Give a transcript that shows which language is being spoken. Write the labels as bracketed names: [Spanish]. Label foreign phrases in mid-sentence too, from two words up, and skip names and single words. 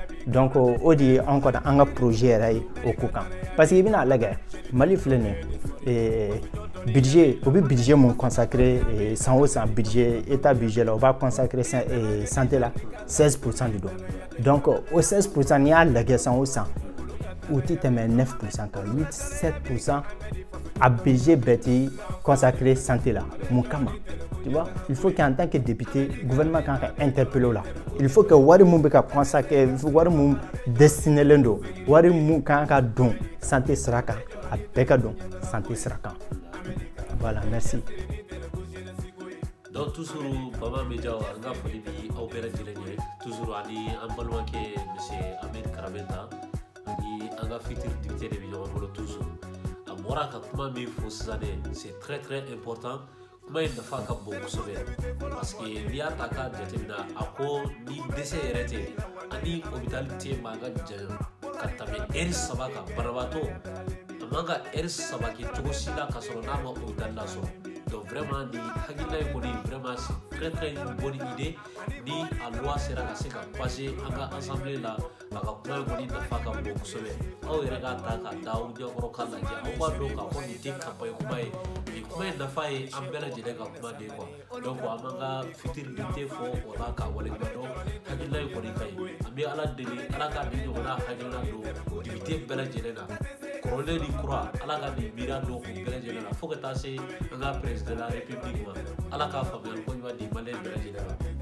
[Bambara] Donc o de ye an kɔni an ka projet yɛrɛ ye o ko kan [French] parce que [Bambara] i bɛna lajɛ Mali filɛ nin ye budget o bɛ budget mun consacré san o san [French] budget état budget [Bambara] la o b'a [French] consacré santé [Bambara] la 16% de don. Donc o 16% n'i y'a lajɛ san o san u tɛ tɛmɛ 9% kan 8-7% a budget bɛɛ tɛ [French] consacré santé [Bambara] la mun kama. [French] Tu vois, il faut qu'en tant que député, le gouvernement [Bambara] kan ka [French] interpeller là. Il faut que [Bambara] wari mun bɛ ka consacré, wari mun destiné len do, wari mun kan ka don santé sira kan, a bɛɛ ka don santé sira kan. [French] Voilà, merci. Donc toujours [Bambara] Bama Media an ka foli bi aw bɛɛ lajɛlen ye, toujours ani an balimakɛ monsieur Ahmed Karamenta ani an ka [French] futur député [Bambara] de bɛ ɲɔgɔn bolo toujours. A bɔra ka kuma min fɔ sisan dɛ, [French] c'est très très important. [Bambara] Kuma in nafa ka bon kosɛbɛ [French] parce que [Bambara] n'i y'a ta k'a jateminɛ a ko ni dɛsɛ yɛrɛ tɛ ani hôpital tɛ man ka janya ka tɛmɛ heure 3 kan banabaatɔ a man ka heure 3 kɛ cogo si la ka sɔrɔ n'a ma hôpital lasɔrɔ. [French] Donc vraiment [Bambara] ni hakilina in kɔni [French] vraiment c'est très très bonne idée [Bambara] ni a [French] loi sera [Bambara] ka se ka passer an ka assemblée la a ka kuma in kɔni nafa ka bon kosɛbɛ. Aw yɛrɛ k'a ta ka da aw ɲɛkɔrɔ k'a lajɛ aw b'a dɔn k'a fɔ nin tɛ campagne kuma ye nin kuma in nafa ye an bɛɛ lajɛlen ka kuma [French] de quoi. [Bambara] Donc an man ka [French] futur député [Bambara] fɔ o la ka waleɲuman dɔn hakilina in kɔni ka ɲi an bɛ Ala deli Ala ka nin ɲɔgɔnna hakilina don député bɛɛ lajɛlen na kɔrɔlen ni kura Ala ka nin miiriya don u bɛɛ lajɛlen na fo ka taa se an ka [French] président de la République [Bambara] ma Ala k'a faamuyali ko ɲuman di maliyɛn bɛɛ lajɛlen ma.